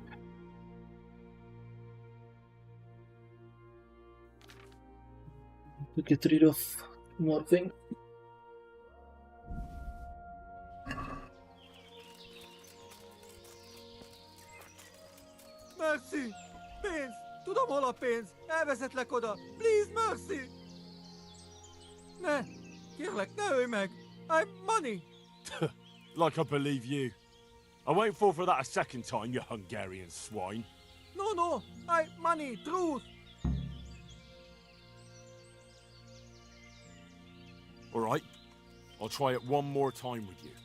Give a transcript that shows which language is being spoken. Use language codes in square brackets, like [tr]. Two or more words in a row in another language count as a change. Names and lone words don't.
[en] To get rid of more things. [hu] Merci! Pénz! Tudom, hol a pénz! Elvezetlek oda! Please, merci! Ne! Kérlek, ne ölj meg! [en] I'm money! Like I believe you. I won't fall for that a second time, you Hungarian swine. No, I money, truth! All right, I'll try it one more time with you.